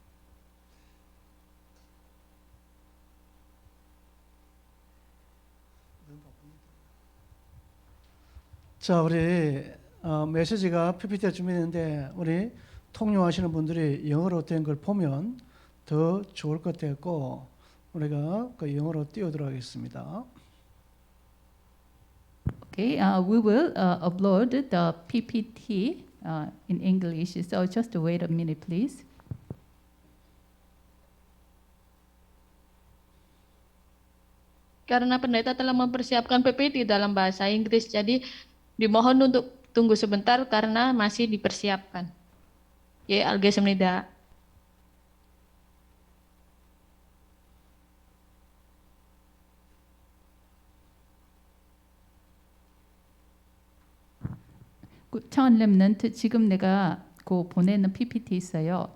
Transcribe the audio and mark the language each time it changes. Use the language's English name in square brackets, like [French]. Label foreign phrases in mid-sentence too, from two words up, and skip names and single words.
[Korean] 자, 우리 메시지가 PPT에 준비되는데 우리 통용하시는 분들이 영어로 된 걸 보면 더 좋을 것 같고 우리가 그 영어로 띄우도록 하겠습니다. [English] Okay, we will upload the PPT in English. So just wait a minute, please. [Indonesian] Karena pendeta telah mempersiapkan PPT dalam bahasa Inggris, jadi dimohon untuk tunggu sebentar karena masih dipersiapkan. [Korean] 예, 알겠습니다. 구천 렘넌트 지금 내가 그 보내는 PPT 있어요.